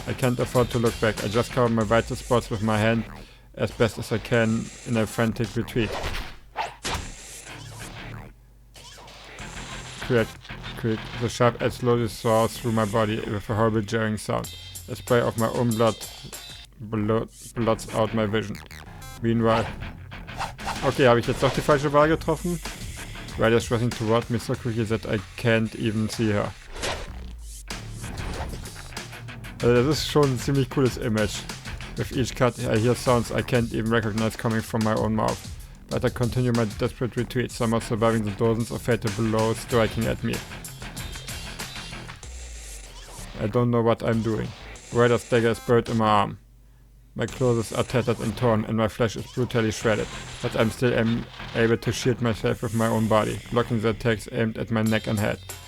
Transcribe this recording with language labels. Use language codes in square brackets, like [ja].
[en] I can't afford to look back. I just cover my vital spots with my hand as best as I can in a frantic retreat. Crack, crack. The sharp edge slowly soars through my body with a horrible jarring sound. A spray of my own blood blots out my vision. Meanwhile... [de] Okay, habe ich jetzt doch die falsche Wahl getroffen? [en] Rider's rushing toward me so quickly that I can't even see her. [de] Also das ist schon ein ziemlich cooles Image. [en] With each cut I hear sounds I can't even recognize coming from my own mouth. But I continue my desperate retreat, somehow surviving the dozens of fatal blows striking at me. I don't know what I'm doing. Rider's dagger is buried in my arm. My clothes are tattered and torn and my flesh is brutally shredded, but I'm still able to shield myself with my own body, blocking the attacks aimed at my neck and head.